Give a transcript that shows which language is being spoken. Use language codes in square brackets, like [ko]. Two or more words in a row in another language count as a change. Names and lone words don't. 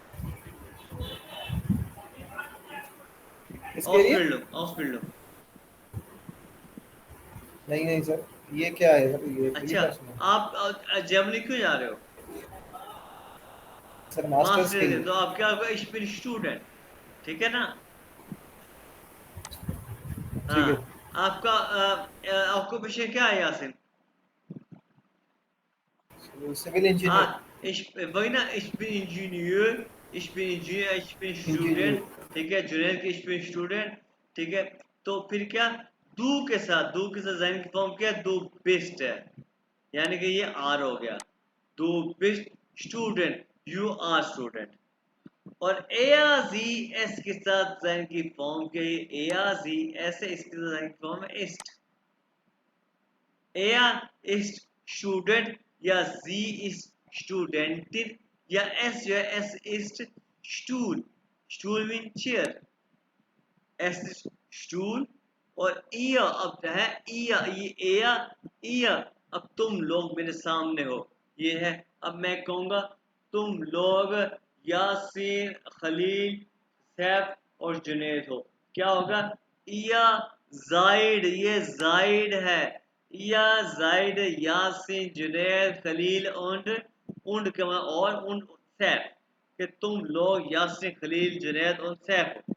[hi] इसके लिए? हॉस्पिटल। नहीं नहीं सर, ये क्या है सर? ये अच्छा, क्या सुना? आप जर्मनी क्यों जा रहे हो? सर मास्टर्स मास्टर के है लिए। तो आप क्या होगा, [de] ich bin Student, [hi] ठीक है ना। ठीक है। हाँ, आपको विषय क्या है यासिन? सिविल इंजीनियर। हाँ, वही ना, [de] ich bin Ingenieur, ich bin इंजीनियर। [hi] स्टूडेंट, ठीक है। जुनेद की [de] ich bin Student, [hi] ठीक है। तो फिर क्या, दू के साथ ज़ैन की फॉर्म क्या है, [de] du bist [hi] है, यानी कि ये आर हो गया, [de] du bist Student, [en] you are student. [hi] और ए एस के साथ ज़ैन की फॉर्म के एस है, इसके साथ ज़ैन की फॉर्म है इस्ट। [de] Er ist Student या sie ist Studentin या es [hi] जो है, [de] es ist Stuhl, Stuhl [en] means chair, [de] es ist Stuhl। [hi] और ihr अब जो है, ihr अब तुम लोग मेरे सामने हो, ये है। अब मैं कहूँगा तुम लोग यासीन, खलील, सैफ और जुनेद हो, क्या होगा, या जाइड, ये जाइड है, या जाइड, यासीन, जुनेद, खलील und सैफ, कि तुम लोग यासीन, खलील, जुनेद और सैफ हो।